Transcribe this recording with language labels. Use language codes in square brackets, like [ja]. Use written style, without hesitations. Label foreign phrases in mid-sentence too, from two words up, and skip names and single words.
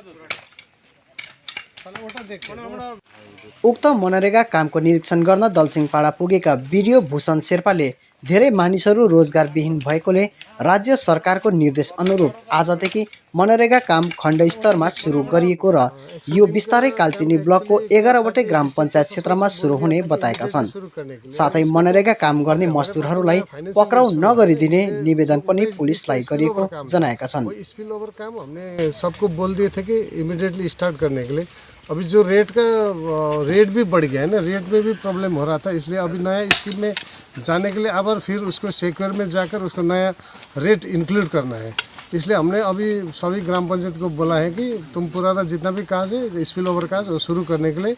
[ne] उक्त मनरेगा कामको निरीक्षण गर्न दलसिंहपाडा पुगेका बिडिओ भूषण शेर्पाले धेरै मानिसहरू रोजगारविहीन भएकोले राज्य सरकारको निर्देश अनुरूप आजदेखि मनरेगा काम खण्ड स्तरमा सुरु गरिएको र यो बिस्तारै कालचिनी ब्लकको 11वटै ग्राम पञ्चायत क्षेत्रमा सुरु हुने बताएका छन्। साथै मनरेगा काम गर्ने मजदुरहरूलाई पक्राउ नगरिदिने निवेदन पनि पुलिसलाई गरिएको जनाएका छन्। [en] spill over [hi] काम हमने सबको बोल दिए थे कि इमीडिएटली स्टार्ट करने के लिए। अभी जो रेट भी बढ़ गया है ना, रेट में भी प्रॉब्लम हो रहा था, इसलिए अभी नया स्कीम में जाने के लिए अब फिर उसको सेक्योर में जाकर उसको नया रेट इंक्लूड करना है। इसलिए हमने अभी सभी ग्राम पंचायत को बोला है कि तुम पुराना जितना भी काज है [en] spill over [hi] काज वो शुरू करने के लिए।